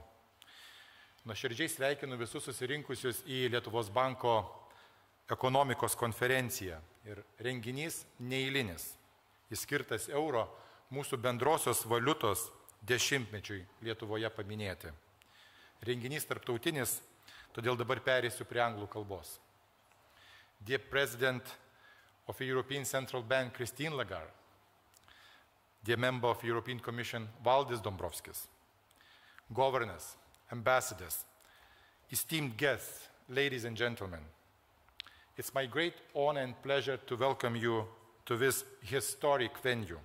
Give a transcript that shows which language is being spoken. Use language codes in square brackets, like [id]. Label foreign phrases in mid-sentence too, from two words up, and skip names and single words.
[lt] Nuoširdžiai sveikinu visus susirinkusius į Lietuvos banko ekonomikos konferenciją. Ir renginys neeilinis, jis skirtas euro mūsų bendrosios valiutos dešimtmečiui Lietuvoje paminėti. Renginys tarptautinis, todėl dabar pereisiu prie anglų kalbos. [en] Dear President of the European Central Bank, Christine Lagarde, dear Member of the European Commission, Valdis Dombrovskis, governors, ambassadors, esteemed guests, ladies and gentlemen, it's my great honor and pleasure to welcome you to this historic venue.